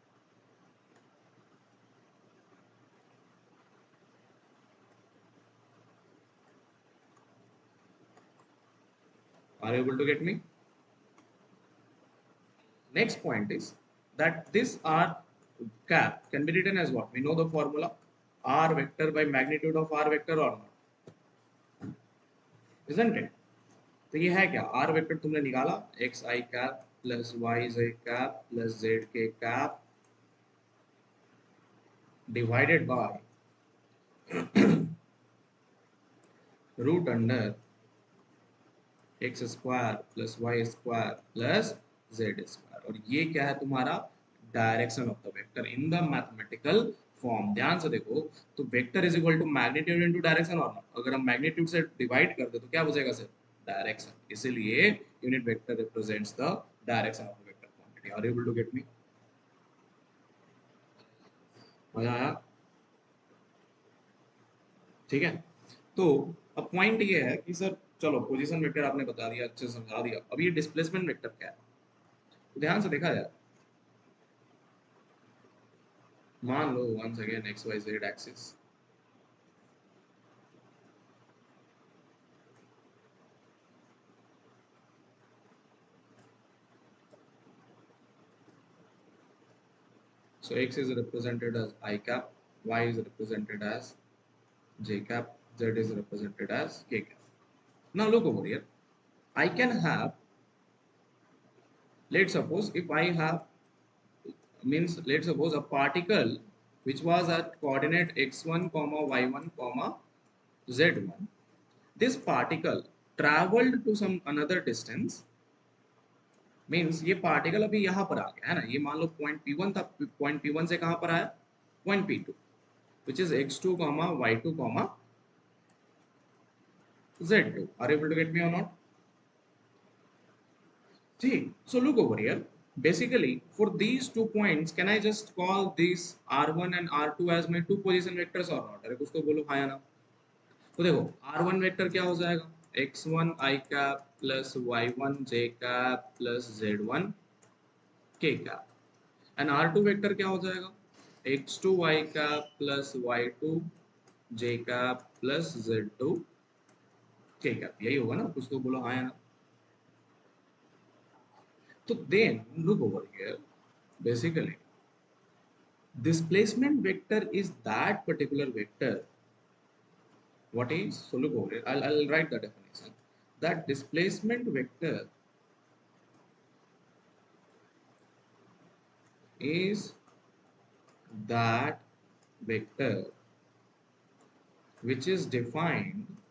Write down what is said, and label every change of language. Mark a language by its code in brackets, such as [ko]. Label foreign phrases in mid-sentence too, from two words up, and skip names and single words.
[en] Are you able to get me? Next point is that this r cap can be written as what? We know the formula r vector by magnitude of r vector or not, isn't it? [hi] तो ये है क्या? [en] r vector [hi] तुमने निकाला [en] x I cap plus y z cap plus z k cap divided by root under x square plus y square plus z square, [hi] और ये क्या है तुम्हारा? [en] direction of the vector in the mathematical form. [hi] ध्यान से देखो, [en] तो vector is equal to magnitude into direction or not. [hi] अगर हम मैग्नीट्यूड से डिवाइड कर दे तो क्या बचेगा सर? [en] Direction. इसीलिए unit vector represents the direction of the vector quantity. Are you able to get me? [hi] मजा आया? ठीक है. तो अब पॉइंट ये है कि सर चलो [en] position vector [hi] आपने बता दिया, अच्छे से समझा दिया, अब ये [en] displacement vector [hi] क्या है? तो ध्यान से देखा जाए, मान लो [en] once again x y z axis, so x is represented as I cap, y is represented as j cap, z is represented as k cap. Now look over here, I can have, let's suppose if I have, means let's suppose a particle which was at coordinate x1 comma y1 comma z1, this particle traveled to some another distance, मीन्स [hi] ये पार्टिकल अभी यहाँ पर आ गया है ना, ये मान लो पॉइंट P1 था, पॉइंट P1 से कहाँ पर आया? [en] पॉइंट P2. which is x2 comma y2 comma z2. Are you able to get me or not? See, so look over here. Basically, for these 2 points, can I just call these R1 and R2 as my two position vectors or not? [hi] अरे कुछ तो बोलो हाँ या ना. तो देखो R1 वेक्टर क्या हो जाएगा? [en] x1 i cap plus y1 j cap plus z1 k cap. [hi] एंड R2 वेक्टर क्या हो जाएगा? [en] x2 y cap plus y2 j cap plus z2 k cap. [hi] यही होगा ना? कुछ तो बोलो हाँ या ना. [en] So then look over here. Basically, displacement vector is that particular vector. What is? So look over here. I'll write the definition. That displacement vector is that vector which is defined